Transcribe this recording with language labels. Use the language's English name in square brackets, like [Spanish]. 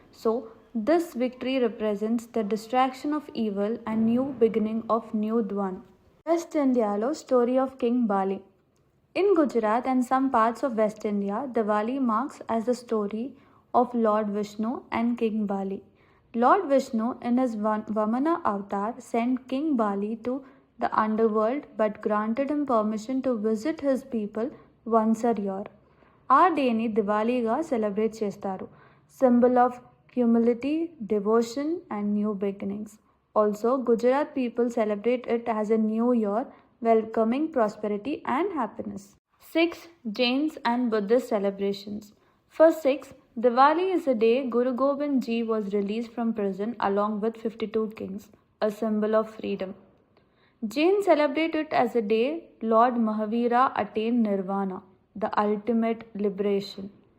[English] So this victory represents the destruction of evil and new beginning of new dawn. West ఇండియాలో story of king Bali. In Gujarat and some parts of west India, Diwali marks as the story of lord Vishnu and king Bali. Lord Vishnu, in his Vamana avatar, sent King Bali to the underworld but granted him permission to visit his people once a year. [Telugu] ఆ డేని దివాళీగా celebrate చేస్తారు, [English] Symbol of humility, devotion and new beginnings. Also Gujarat people celebrate it as a new year, welcoming prosperity and happiness. 6. Jains and Buddhist celebrations. For 6, Diwali is the day Guru Gobind Ji was released from prison along with 52 kings, a symbol of freedom. Jains celebrate it as a day Lord Mahavira attained Nirvana, the ultimate liberation.